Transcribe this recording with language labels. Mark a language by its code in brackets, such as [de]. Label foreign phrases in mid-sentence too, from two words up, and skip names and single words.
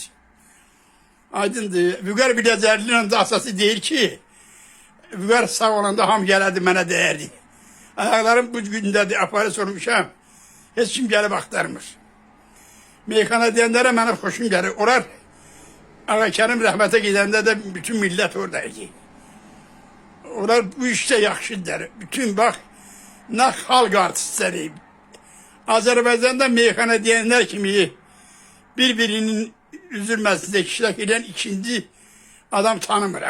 [az] Aydındır. Vüqar Biləcərli'nin də əsası deyir ki, Vüqar sağ olanda ham gəlirdi, mənə dəyərdi. Ayaqlarım bu gündədir, aparis olmuşam. Heç kim gəlib axtarmır. Meyxana deyənlərə mənə xoşum gəlir. [tr] Onlar Ağa Kerim rahmete gidende de bütün millet oradaydı. [az] Onlar bu işte yaxşıdır. [tr] Bütün bak, ne halk artistleri. Azerbaycan'da meyhane diyenler kimi birbirinin üzülmesinde iştirak eden ikinci adam tanımıram.